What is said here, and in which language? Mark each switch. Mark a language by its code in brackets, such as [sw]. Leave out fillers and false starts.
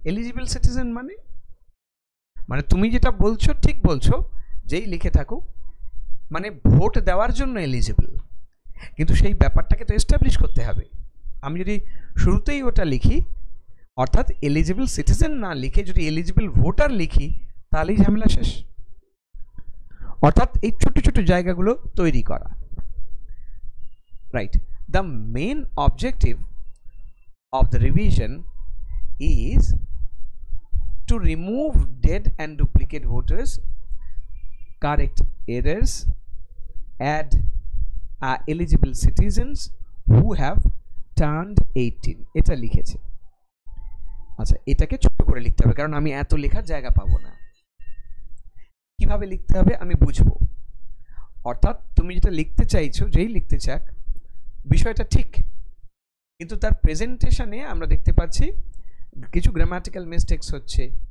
[bn] Eligible citizen মানে মানে তুমি যেটা বলছো ঠিক বলছো, যেই লিখে থাকো, মানে ভোট দেওয়ার জন্য এলিজিবল, কিন্তু সেই ব্যাপারটাকে তো এস্টাবলিশ করতে হবে। আমি যদি শুরুতেই ওটা লিখি, অর্থাৎ এলিজিবল সিটিজেন না লিখে যদি এলিজিবল ভোটার লিখি, তাহলেই ঝামেলা শেষ। অর্থাৎ এই ছোট ছোট জায়গাগুলো তৈরি করা, right? [en] The main objective of the revision is to remove dead and duplicate voters, correct errors, add eligible citizens who have turned 18। [bn] এটা লিখেছে। আচ্ছা, এটাকে ছোট করে লিখতে হবে, কারণ আমি এত লেখার জায়গা পাবো না। কিভাবে লিখতে হবে আমি বুঝবো। অর্থাৎ তুমি যেটা লিখতে চাইছো, যেই লিখতে চাক, বিষয়টা ঠিক, কিন্তু তার প্রেজেন্টেশনে আমরা দেখতে পাচ্ছি কিছু গ্রামাটিক্যাল মিস্টেক্স হচ্ছে।